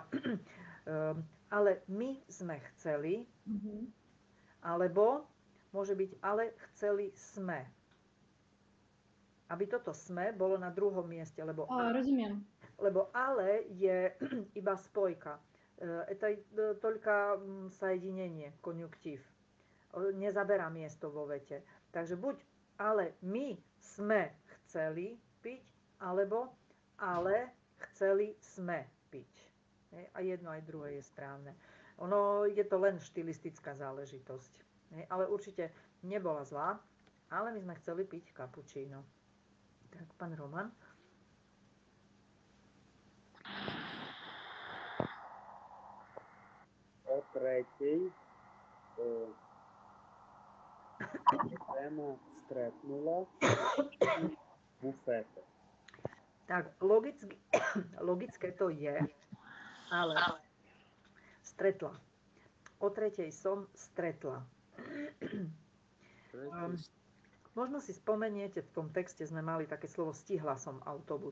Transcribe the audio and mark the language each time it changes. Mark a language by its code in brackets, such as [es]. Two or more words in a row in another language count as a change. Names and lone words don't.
[sk] Ale my sme chceli, alebo môže byť ale chceli sme. Aby toto sme bolo na druhom mieste, lebo, Rozumiem. lebo ale je iba spojka. [ru] Это только соединение, [sk] konjunktív. Nezaberá miesto vo vete. Takže buď ale my sme chceli piť, alebo ale chceli sme piť. A jedno aj druhé je správne. Ono je to len štilistická záležitosť. Ale určite nebola zlá, ale my sme chceli piť cappuccino. Tak, pán Roman. O 3:00 Ema stretnula v bufete. Tak, logické to je, ale stretla. O 3:00 som stretla. Možno si spomeniete, v tom texte sme mali také slovo stihla som autobus.